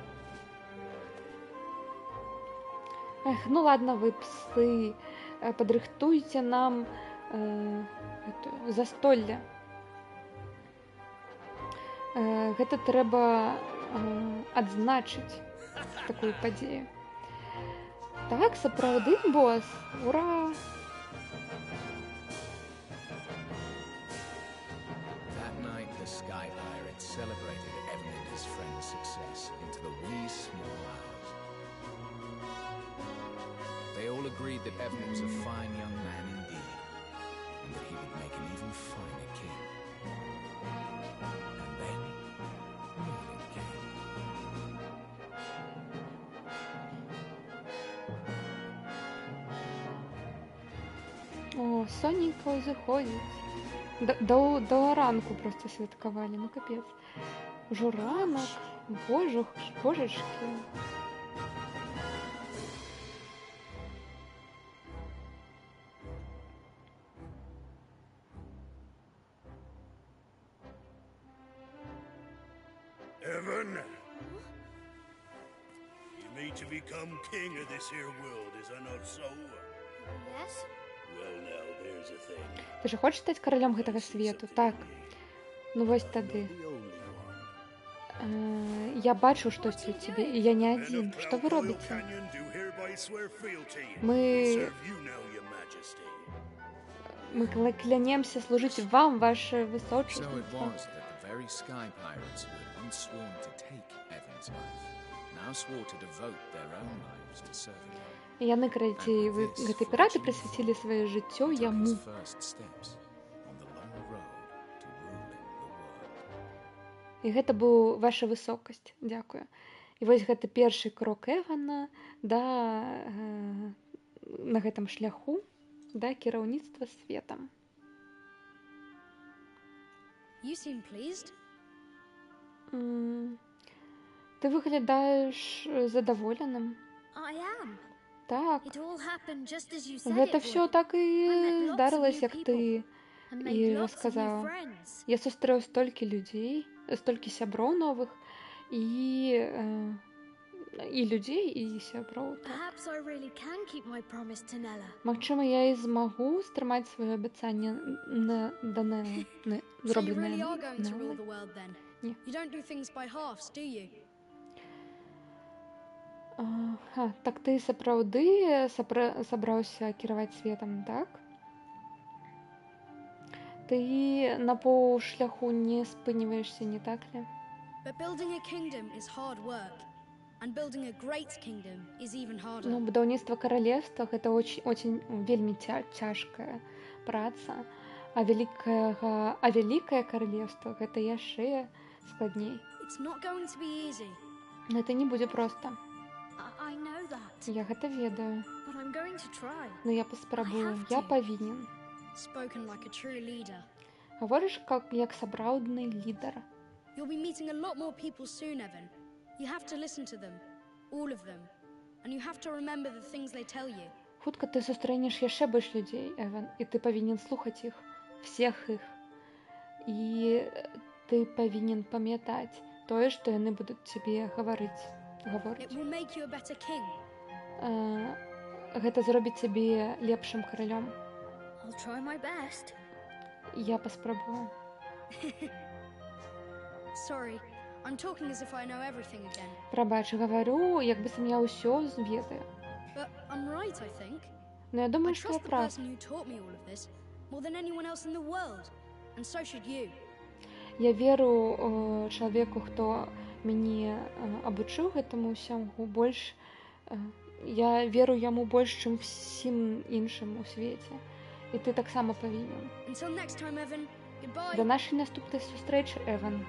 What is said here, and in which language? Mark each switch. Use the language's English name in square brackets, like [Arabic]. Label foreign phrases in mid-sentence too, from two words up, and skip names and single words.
[Belarusian] Эх, ну ладно, вы псы, падрыхтуйце нам застолле. Гэта трэба адзначыць такую падзею. Так, сапраўды, босс, ура! [English] Sky Pirates celebrated Evan and his friend's success into the wee small hours. They all agreed that Evan was a fine young man indeed, and that he would make an even finer king. And then, morning came. [Belarusian] О, соненька узыходзіць. До ранку просто святкавалі, ну капец. Ужо ранак, божачкі. [English] Evan? You mean to become king of this here world, is that not so? Yes? Well, now, there's a thing. [Belarusian] Ты ж хочаш стаць каралём гэтага свету? Так. Ну вось тады. Я бачу штосьці ў цябе, і я не адзін. Што вы робіце? [English] I swear fealty. [Belarusian] Мы, [English] Serve you now, your majesty. [Russian] мы клянемся служить вам, ваше So it высочество. [English] was that the very sky pirates who had once sworn to take Evan's life now swore to devote their own lives to serving him. [Belarusian] Яны, карацей, вы гэты піраты прысвяцілі сваё жыццё [English] Took [Belarusian] яму. [English] his first steps on the long road to ruling the world. [Belarusian] І гэта быў ваша высокасць. Дзякую. І вось гэта першы крок Эвана на гэтым шляху да кіраўніцтва светам. [English] You seem pleased. [Belarusian] Ты выглядаеш задаволеным. [English] I am. [Belarusian] Так, [English] It all happened just as you said [Belarusian] гэта [English] it [Belarusian] ўсё [English] would. [Belarusian] так [English] I met [Belarusian] і [English] lots of [Belarusian] здарылася, [English] new [Belarusian] як ты [English] And [Belarusian] і [English] made lots of new [Belarusian] расказаў. [English] friends. [Belarusian] Я сустрэў столькі людзей, столькі сяброў новых і людзей, і сяброў. Так. [English] Perhaps I really can keep my promise to Nella. [Belarusian] Магчыма, я і змагу стрымаць сваё абяцанне да [English] So you [Belarusian] зробленае [English] really are going to rule [Belarusian] Неллай. [English] the world then? Yeah. You don't do things by halves, do you? [Belarusian] Так ты сапраўды сабраўся кіраваць светам, так? Ты на паўшляху не спыніваешся, [Russian] не так ли? [English] But building a kingdom is hard work. And building a great kingdom is even harder. [Belarusian] Ну, будаўніцтва каралевства гэта очень вельмі цяжкая праца, а вялікае каралевства гэта яшчэ складней. [English] It's not going to be easy. [Belarusian] Гэта не будзе проста. [English] I know that. [Belarusian] Я гэта ведаю, [English] But I'm going to try. [Belarusian] но я паспрабую, [English] I have [Belarusian] я [English] to. [Belarusian] павінен. [English] Spoken like a true leader. [Belarusian] Гаворыш як сапраўдны лідар. [English] You'll be meeting a lot more people soon, Evan. You have to listen to them. All of them. And you have to remember the things they tell you. [Belarusian] Хутка ты сустрэнеш яшчэ больш людзей, Эван, і ты павінен слухаць іх, всех іх. І ты павінен памятаць тое, што яны будуць цябе гаворыць. [English] It will make you a better king. [Belarusian] Гэта зробіць цябе лепшым каралём. [English] I'll try my best. [Belarusian] Я паспрабую. [English] Sorry, I'm talking as if I know everything again. [Belarusian] Прабач, гавару, як быццам я ўсё ведаю. [English] But I'm right, I think. [Belarusian] Но я [English] I [Belarusian] думаю, што я [English] trust the [Belarusian] прав. [English] person who taught me all of this more than anyone else in the world. And so should you. [Belarusian] Я веру чалавеку, хто мяне абучыў гэтаму ўсяму больш. Я веру яму больш, чым всім іншым у свеце. І ты таксама павінен. Until next time, Evan. Goodbye. Да нашай наступнай сустрэчы, Эван.